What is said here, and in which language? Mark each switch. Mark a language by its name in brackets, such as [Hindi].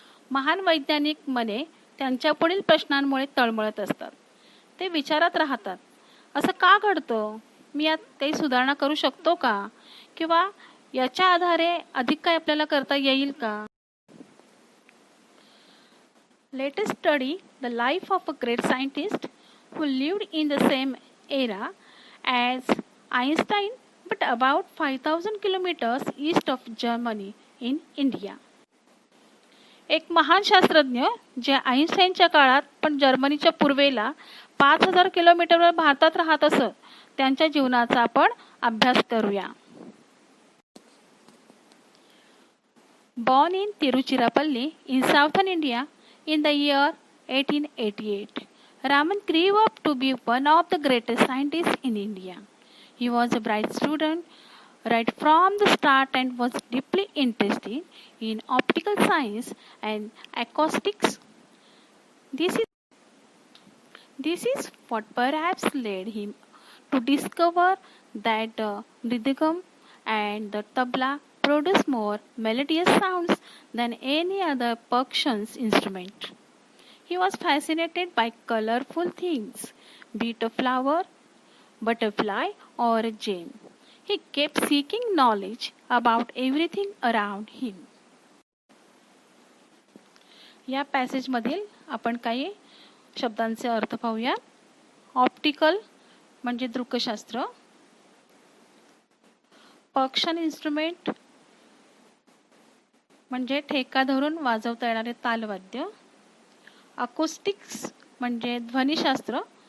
[Marathi] महान वैज्ञानिक मने त्यांच्या पुढील प्रश्नांमुळे तळमळत असतात. ते विचारत राहतात, असं का घडतं? मी यात काही सुधारणा करू शकतो का? किंवा याच्या आधारे अधिक काय आपल्याला करता येईल का? [English] Let us study the life of a great scientist who lived in the same era as Einstein but about 5,000 kilometers east of Germany in India. [Marathi] एक महान शास्त्रज्ञ जे आइन्स्टाईनच्या काळात पण जर्मनीच्या पूर्वेला 5,000 किलोमीटरवर भारतात राहत असत, त्यांच्या जीवनाचा आपण अभ्यास करूया. [English] Born in Tiruchirappalli in southern India in the year 1888, Raman grew up to be one of the greatest scientists in India. He was a bright student right from the start and was deeply interested in optical science and acoustics. This is what perhaps led him to discover that the mridangam and the tabla produce more melodious sounds than any other percussion instrument. He was fascinated by colorful things, be it a flower, butterfly or a gem. He kept seeking knowledge about everything around him. [Marathi] या passage मधील आपण काही शब्दांचे अर्थ पाहूया. Optical म्हणजे दृकशास्त्र. Percussion instrument म्हणजे ठेका धरून वाजवता येणारे तालवाद्य. अकोस्टिक्स म्हणजे ध्वनिशास्त्र